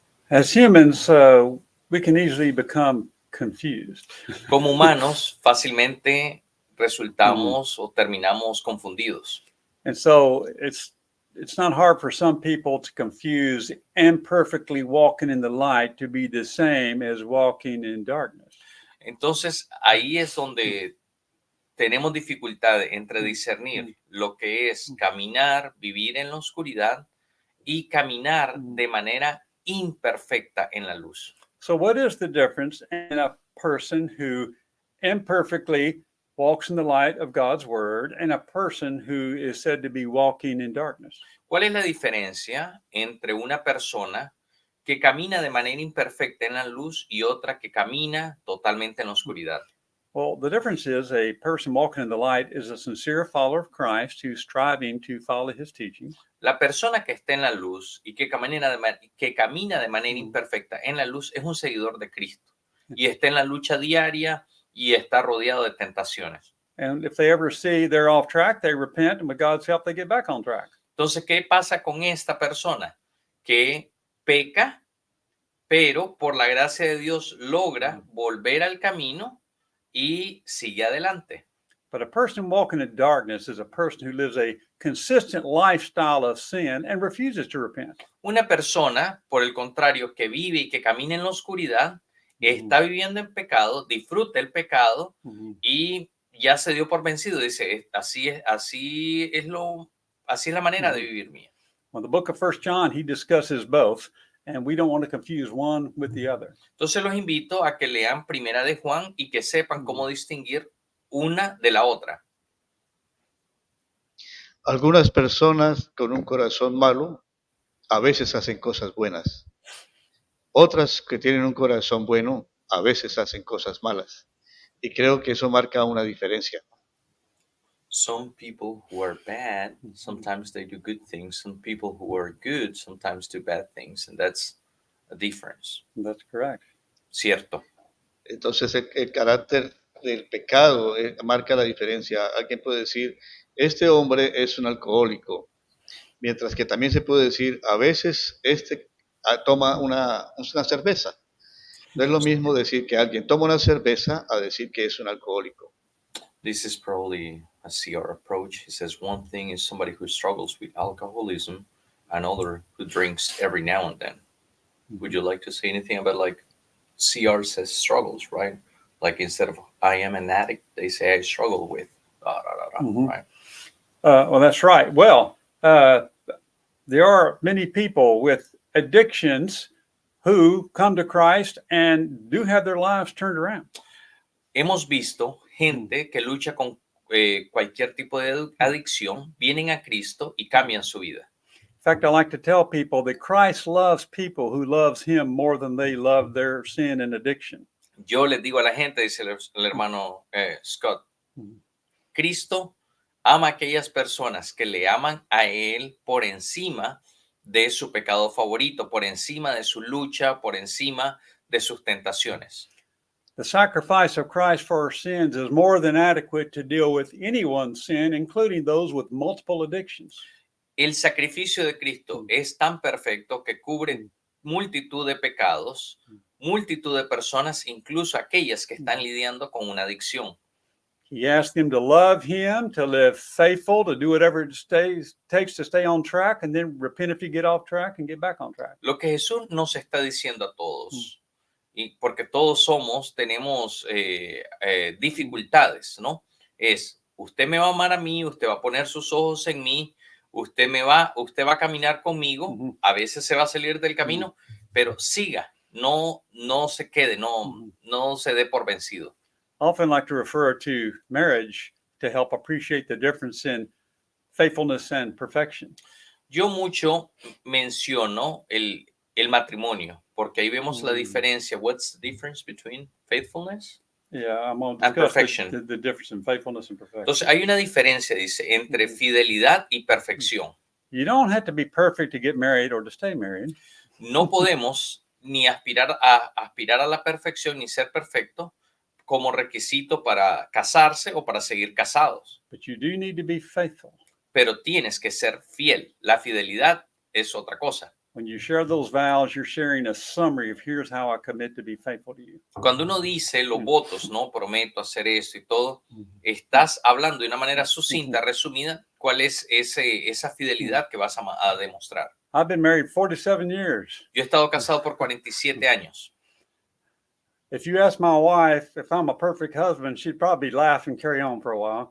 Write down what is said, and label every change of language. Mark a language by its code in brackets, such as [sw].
[en] As humans, we can easily become confused. [es] Como humanos, fácilmente resultamos o terminamos confundidos. [en] And so it's not hard for some people to confuse imperfectly walking in the light to be the same as walking in darkness. [es] Entonces, ahí es donde tenemos dificultad entre discernir lo que es caminar, vivir en la oscuridad y caminar de manera imperfecta en la luz. [en] So what is the difference in a person who imperfectly walks in the light of God's word and a person who is said to be walking in darkness? [es] ¿Cuál es la diferencia entre una persona que camina de manera imperfecta en la luz y otra que camina totalmente en la oscuridad? [en] Well, the difference is a person walking in the light is a sincere follower of Christ who's striving to follow his teachings. [es] La persona que está en la luz y que camina de manera imperfecta en la luz es un seguidor de Cristo y está en la lucha diaria y está rodeado de tentaciones. [en] And if they ever see they're off track, they repent, and with God's help, they get back on track. [es] Entonces, ¿qué pasa con esta persona? Que peca, pero por la gracia de Dios logra volver al camino y sigue adelante. [en] But a person walking in darkness is a person who lives a consistent lifestyle of sin and refuses to repent. [es] Una persona, por el contrario, que vive y que camina en la oscuridad, está viviendo en pecado, disfruta el pecado y ya se dio por vencido. Dice, así es la manera de vivir mía. [en] Well, the book of 1 John, he discusses both, and we don't want to confuse one with the other. [es] Entonces los invito a que lean Primera de Juan y que sepan cómo distinguir una de la otra. Algunas personas con un corazón malo a veces hacen cosas buenas. Otras que tienen un corazón bueno a veces hacen cosas malas. Y creo que eso marca una diferencia. [en] Some people who are bad, sometimes they do good things. Some people who are good, sometimes do bad things. And that's a difference. That's correct. [es] Cierto. Entonces el carácter del pecado marca la diferencia. Alguien puede decir, este hombre es un alcohólico. Mientras que también se puede decir, a veces toma una cerveza. No es lo mismo decir que alguien toma una cerveza a decir que es un alcohólico. [en] This is probably a CR approach. He says one thing is somebody who struggles with alcoholism. another who drinks every now and then. Would you like to say anything about like CR says struggles, right? Like instead of I am an addict, they say I struggle with, right? Well, that's right. Well, there are many people with addictions who come to Christ and do have their lives turned around. [es] Hemos visto gente que lucha con cualquier tipo de adicción, vienen a Cristo y cambian su vida. [en] In fact, I like to tell people that Christ loves people who loves him more than they love their sin and addiction. [es] Yo les digo a la gente, dice el hermano Scott, Cristo ama a aquellas personas que le aman a Él por encima de su pecado favorito, por encima de su lucha, por encima de sus tentaciones. [en] The sacrifice of Christ for our sins is more than adequate to deal with anyone's sin, including those with multiple addictions. [es] El sacrificio de Cristo es tan perfecto que cubre multitud de pecados, multitud de personas, incluso aquellas que están lidiando con una adicción. [en] He asked them to love him, to live faithful, to do whatever it takes to stay on track, and then repent if you get off track and get back on track. [es] Lo que Jesús nos está diciendo a todos, y porque todos tenemos dificultades, ¿no? Es, usted me va a amar a mí, usted va a poner sus ojos en mí, usted va a caminar conmigo, a veces se va a salir del camino, pero siga, no se quede, no se dé por vencido. [en] I often like to refer to marriage to help appreciate the difference in faithfulness and perfection. [es] Yo mucho menciono el matrimonio, porque ahí vemos la diferencia. [en] What's the difference between faithfulness Yeah, I'm going to and discuss perfection? the difference in faithfulness and perfection. [es] Entonces hay una diferencia, dice, entre fidelidad y perfección. [en] You don't have to be perfect to get married or to stay married. [es] No podemos ni aspirar a la perfección ni ser perfecto como requisito para casarse o para seguir casados. [en] But you do need to be faithful. [es] Pero tienes que ser fiel. La fidelidad es otra cosa. [en] When you share those vows, you're sharing a summary of here's how I commit to be faithful to you. [es] Cuando uno dice los votos, no prometo hacer esto y todo, estás hablando de una manera sucinta, resumida, cuál es esa fidelidad que vas a demostrar. [en] I've been married 47 years. [es] Yo he estado casado por 47 años. [en] If you ask my wife if I'm a perfect husband, she'd probably laugh and carry on for a while.